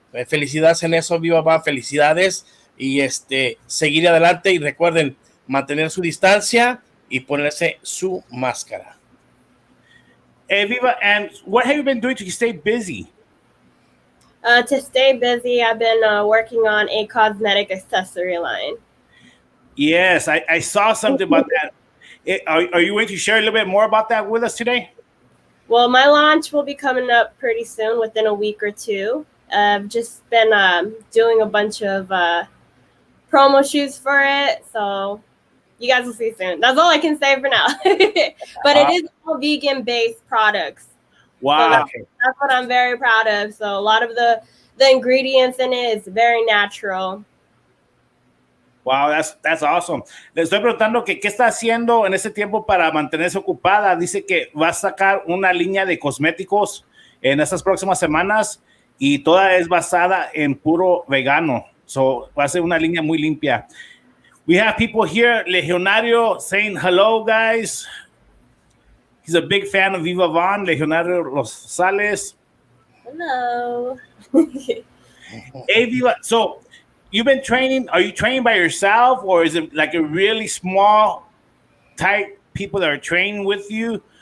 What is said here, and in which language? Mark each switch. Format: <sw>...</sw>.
<es>Felicidades en eso, Viva Va, felicidades, y seguir adelante, y recuerden mantener su distancia y ponerse su máscara.</es> <en>Hey, Viva, and what have you been doing to stay busy? To stay busy, I've been working on a cosmetic accessory line. Yes, I saw something about that. Are you going to share a little bit more about that with us today? Well, my launch will be coming up pretty soon, within a week or two. I've just been doing a bunch of promo shoots for it, so you guys will see soon. That's all I can say for now. But it is all vegan-based products. Wow. So that's what I'm very proud of. So a lot of the ingredients in it is very natural. Wow, that's awesome.</en> <es>Le estoy preguntando que qué está haciendo en ese tiempo para mantenerse ocupada. Dice que va a sacar una línea de cosméticos en estas próximas semanas y toda es basada en puro vegano. So va a ser una línea muy limpia.</es> <en>We have people here, Legionario, saying hello, guys. He's a big fan of Viva Van, Legionario Rosales. Hello. Hey, Viva. So you've been training. Are you training by yourself, or is it like a really small, tight people that are training with you?</en>